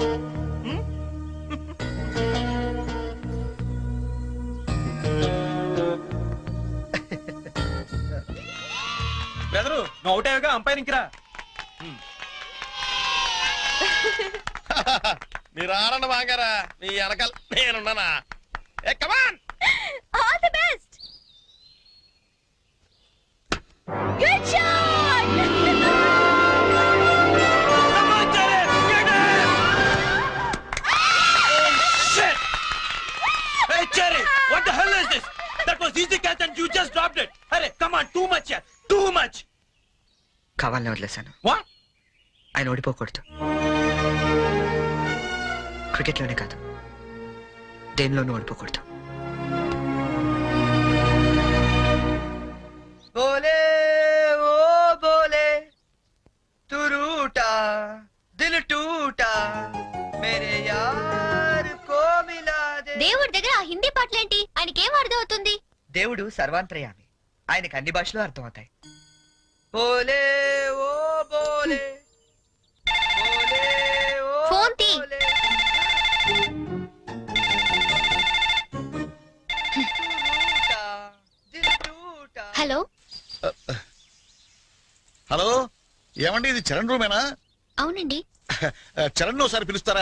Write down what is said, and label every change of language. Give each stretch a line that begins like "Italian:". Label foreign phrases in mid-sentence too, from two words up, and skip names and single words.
Telugu: బెదరు నువ్వు అవుటావుగా అంపైరింగ్ రా. మీరు ఆడండి బాగారా, మీ వెనకాల నేనున్నానా.
English: Hey come on. All the best. Good shot. Hey Cherry, what the hell is this? That was easy catch and you just dropped it. Arey, come on, too much here. Too much.
Telugu: కావాలని వదిలేశాను.
English: What?
Telugu: ఆయన ఓడిపోకూడదు. క్రికెట్లోనే కాదు, దేనిలోనూ ఓడిపోకూడదు.
Hindi: बोले ओ बोले तू रूठा दिल टूटा मेरे यार को मिला दे.
Telugu: దేవుడి దగ్గర ఆ హిందీ పాటలేంటి? ఆయనకేం అర్థం అవుతుంది? దేవుడు సర్వాంతర్యామి, ఆయనకు అన్ని భాషలు అర్థమవుతాయి.
Hindi: बोले ओ बोले बोले ओ
Telugu: ఫోన్ తీ.
Hindi: బోలే.
Telugu: హలో హలో, ఏమండి ఇది చరణ్ రూమేనా? అవునండి. చరణ్ ఒకసారి పిలుస్తారా?